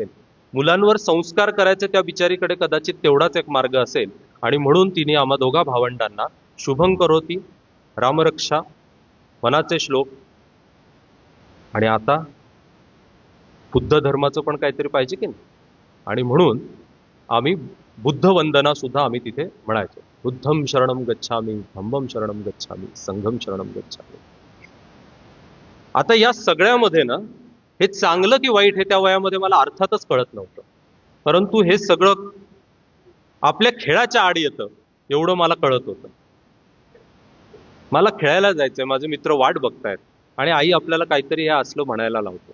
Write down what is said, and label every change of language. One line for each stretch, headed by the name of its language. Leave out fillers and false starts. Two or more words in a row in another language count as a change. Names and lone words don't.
Marathi: मुलांवर संस्कार करायचे त्या बिचारीकडे कदाचित तेवढाच एक मार्ग असेल, आणि म्हणून तिने आम्हा दोघा भावंडांना शुभंकरोती, रामरक्षा, मनाचे श्लोक, आणि आता बुद्ध धर्माचं पण काहीतरी पाहिजे की नाही, आणि म्हणून आम्ही बुद्ध वंदना सुद्धा आम्ही तिथे म्हणायचो.
Pali: बुद्धम शरणम गच्छामी, धम्मम शरणम गच्छामी, संघम शरणम गच्छामी.
Marathi: आता या सगळ्यामध्ये ना, हे चांगलं की वाईट हे त्या वयामध्ये मला अर्थातच कळत नव्हतं, परंतु हे सगळं आपल्या खेळाच्या आड येतं एवढं मला कळत होतं. मला खेळायला जायचंय, माझे मित्र वाट बघतायत, आणि आई आपल्याला काहीतरी हे असलं म्हणायला लावतो.